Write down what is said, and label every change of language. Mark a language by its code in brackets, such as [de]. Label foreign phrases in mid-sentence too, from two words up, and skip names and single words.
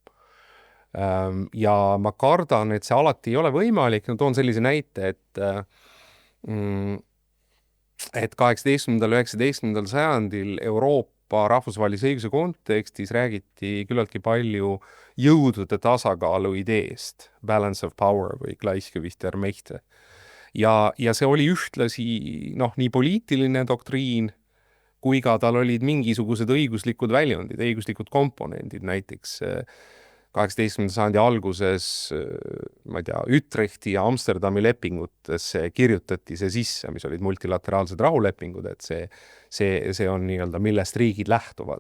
[et] Ja ma kardan, et see alati ei ole võimalik. Toon sellise näite, et 18. ja 19. sajandil Euroopa rahvusvahelise õiguse kontekstis räägiti küllaltki palju jõudude tasakaalu ideest, [en] balance of power või [de] Gleichgewicht der Mächte. [et] Ja see oli ühtlasi nii poliitiline doktriin, kui ka tal olid mingisugused õiguslikud väljundid, õiguslikud komponendid, näiteks 18. sajandi alguses, ma ei tea, Utrechti ja Amsterdami lepingutesse kirjutati see sisse, mis olid multilateraalsed rahulepingud, et see on millest riigid lähtuvad.